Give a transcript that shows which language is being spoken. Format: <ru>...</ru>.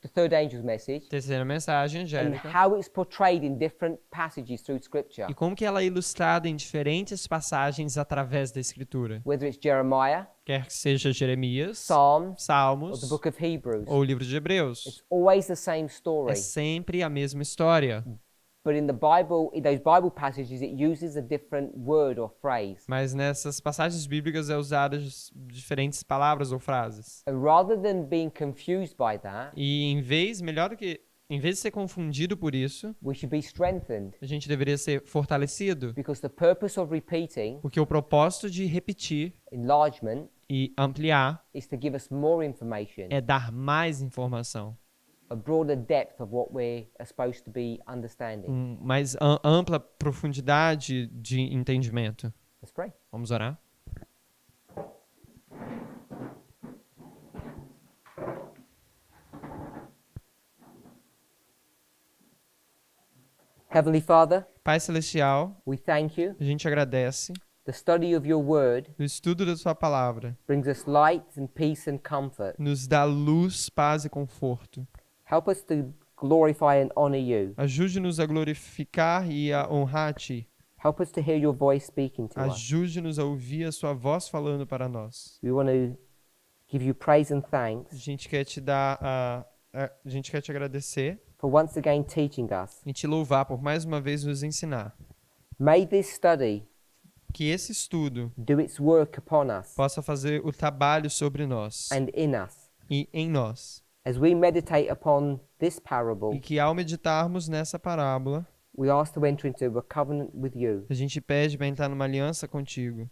<en>the third angel's message,</en> <pt>terceira mensagem</pt> <en>and</en> <pt>angélica,</pt> <en>how it's portrayed in different passages through Scripture.</en> <pt>e como que ela é ilustrada em diferentes passagens através da Escritura.</pt> <en>Whether it's Jeremiah,</en> <pt>Quer que seja Jeremias,</pt> <en>Psalms, or the</en> <pt>Salmos</pt> <en>book of Hebrews,</en> <pt>ou o livro de Hebreus.</pt> <en>it's always the same</en> <pt>É</pt> <en>story.</en> <pt>sempre a mesma história.</pt> <en>But in the Bible, in those Bible passages, it uses a different word or phrase.</en> <pt>Mas nessas passagens bíblicas é usadas diferentes palavras ou frases.</pt> <en>And rather than being confused by that,</en> <pt>E melhor do que em vez de ser confundido por isso,</pt> <en>we should be strengthened,</en> <pt>a gente deveria ser fortalecido,</pt> <en>because the purpose of repeating,</en> <pt>porque o propósito de repetir</pt> <en>enlargement,</en> <pt>e ampliar</pt> <en>is to give us more information,</en> <pt>é dar mais informação,</pt> <en>a broader depth of what we are supposed to be understanding.</en> <pt>mais ampla profundidade de entendimento.</pt> <en>Let's pray.</en> <pt>Vamos orar?</pt> <en>Heavenly Father,</en> <pt>Pai Celestial,</pt> <en>we thank you.</en> <pt>a gente agradece.</pt> <en>The study of your word</en> <pt>O estudo da sua palavra</pt> <en>brings us light and peace and comfort.</en> <pt>nos dá luz, paz e conforto.</pt> <en>Help us to glorify and honor you.</en> <pt>Ajude-nos a glorificar e a honrar a Ti.</pt> <en>Help us to hear your voice speaking to us.</en> <pt>Ajude-nos a ouvir a sua voz falando para nós.</pt> <en>We want to give you praise and</en> <pt>A</pt> <en>thanks</en> <pt>gente quer te dar a gente quer te agradecer</pt> <en>for once again teaching us.</en> <pt>e te louvar por mais uma vez nos ensinar.</pt> <en>May this study</en> <pt>Que esse estudo</pt> <en>do its work upon us</en> <pt>possa fazer o trabalho sobre nós</pt> <en>and in us.</en> <pt>e em nós.</pt> <en>As we meditate upon this</en> <pt>E</pt> <en>parable,</en> <pt>que ao meditarmos nessa parábola,</pt> <en>we ask to enter into a covenant with you.</en> <pt>a gente pede para entrar numa aliança contigo.</pt>